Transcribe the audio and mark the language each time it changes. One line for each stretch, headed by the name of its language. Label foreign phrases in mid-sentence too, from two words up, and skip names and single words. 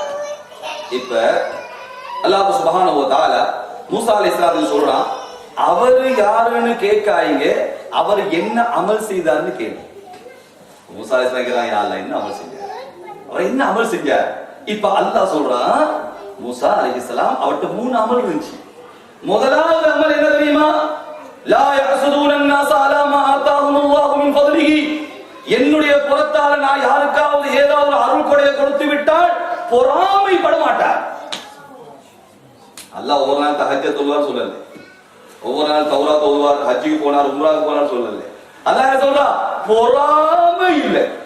Tamil: இப்ப அல்லாஹ்
Arabic: سبحانه وتعالى
Tamil: மூசா அலைஹிஸ்ஸலாம் சொல்றான், அவர் யாருன்னு கேட்காதீங்க, அவர் என்ன அமல் செய்தார்னு கேளுங்க. மூசா அலைஹிஸ்ஸலாம் கேக்குறாங்க,
Arabic: يا الله
Tamil: என்ன அமல் செஞ்சார், அவர் என்ன அமல் செஞ்சார்? இப்ப அல்லாஹ் சொல்றான், மூசா அலைஹிஸ்ஸலாம் அவர்ட்ட 3 அமல் இருந்துச்சு. முதலாவது அமல் என்ன தெரியுமா?
Arabic: لا يحسدون الناس على ما آتاهم الله من فضله.
Tamil: என்னுடைய புறத்தால நான் யாருக்காவது ஏதாவது அருள் கொடையை கொடுத்து விட்டால் பொறாமைப்பட மாட்டார். அல்லாஹ் ஒவ்வொரு நாள் தஹஜ்ஜத் தொழுவார் சொல்லல, ஒவ்வொரு நாள் தௌராத் ஓதுவார், ஹஜ்ஜுக்கு போனார், உம்ராவுக்கு போனார் சொல்லல. அல்லாஹ் என்ன சொல்றான்? பொறாமை இல்லை.